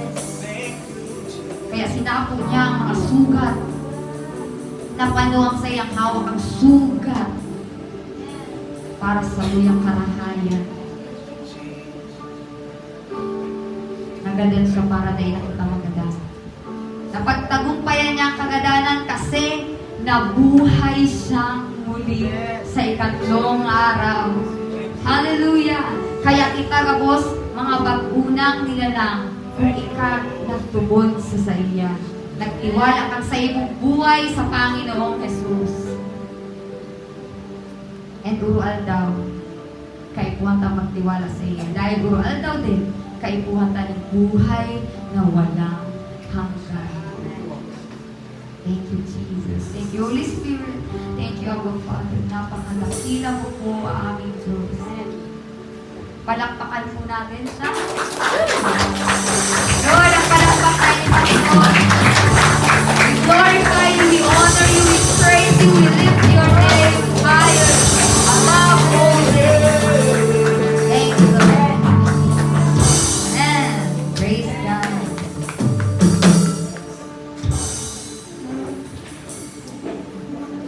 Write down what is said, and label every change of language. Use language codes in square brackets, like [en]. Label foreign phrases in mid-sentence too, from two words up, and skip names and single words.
[bik] Kaya sinapo niya ang mga sugat, napanuang sa iyang hawak ang sugat para sa luyang karahayan. Nagadan siya para dahil nakita magadanan. [tl] Napagtagumpayan niya ang kagadanan kasi nabuhay siyang muli sa ikatlong araw. Hallelujah! [bik] Kaya kita gabos, mga bagunang nilalang, kung ika nagtubod sa iya. Nagtiwala kang sa imong buhay sa Panginoong Jesus. And urual daw, kaipuhan ta magtiwala sa iya. Dahil urual daw din, kaipuhan ta ng buhay na walang hanggan. [en] Thank you, Jesus. Thank you, Holy Spirit. Thank you, Abba Father. [tl] Napakadakila mo po ang aming Diyos. Palakpakan po natin siya. Lord, ang palakpakan ni Panginoon. [en] We glorify you, we honor you, we praise you, we lift your name higher above all names. Thank you, Lord. And praise God.